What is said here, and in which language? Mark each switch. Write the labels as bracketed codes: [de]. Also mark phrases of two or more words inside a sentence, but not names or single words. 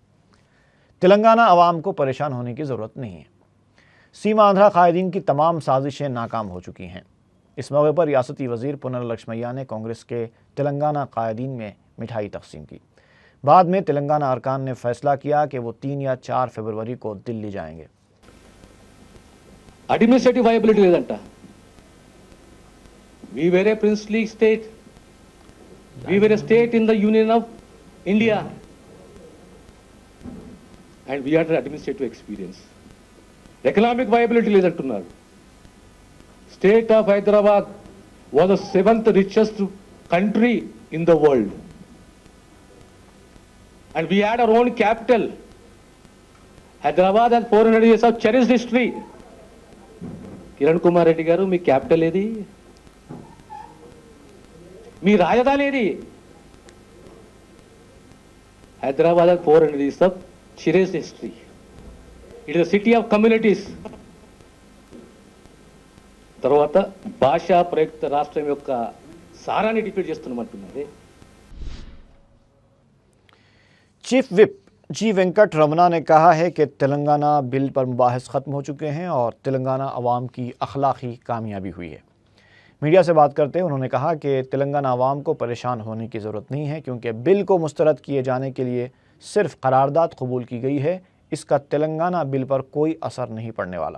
[ur] تلنگانہ عوام کو پریشان ہونے کی ضرورت نہیں ہے۔ سیما آندھرا قائدین کی تمام سازشیں ناکام ہو چکی ہیں۔ اس موقع پر ریاستی وزیر پنر لکشمیا نے کانگریس کے تلنگانہ قائدین میں مٹھائی تقسیم کی۔ بعد میں تلنگانہ ارکان نے فیصلہ کیا کہ وہ 3 یا 4 فروری کو دلی جائیں گے۔ [en] administrative viability లేదంట. We were a princely state. We were a state in the Union of India. And we had an administrative experience. Economic viability లేదంటున్నారు. State of Hyderabad was the 7th richest country in the world. And we had our own capital. Hyderabad has 400 years of cherished history. [te] కిరణ్ కుమార్ రెడ్డి గారు, మీ క్యాపిటల్ ఏది? మీ రాజధాని ఏది? [en] హైదరాబాద్ 400 years of cherished history. It is a city of communities. [te] తర్వాత భాషా ప్రయుక్త రాష్ట్రం యొక్క సారాన్ని డిఫీట్ చేస్తున్నామంటున్నది. [ur] چیف وپ جی وینکٹ رمنا نے کہا ہے کہ تلنگانہ بل پر مباحث ختم ہو چکے ہیں اور تلنگانہ عوام کی اخلاقی کامیابی ہوئی ہے۔ میڈیا سے بات کرتے انہوں نے کہا کہ تلنگانہ عوام کو پریشان ہونے کی ضرورت نہیں ہے، کیونکہ بل کو مسترد کیے جانے کے لیے صرف قرارداد قبول کی گئی ہے، اس کا تلنگانہ بل پر کوئی اثر نہیں پڑنے والا۔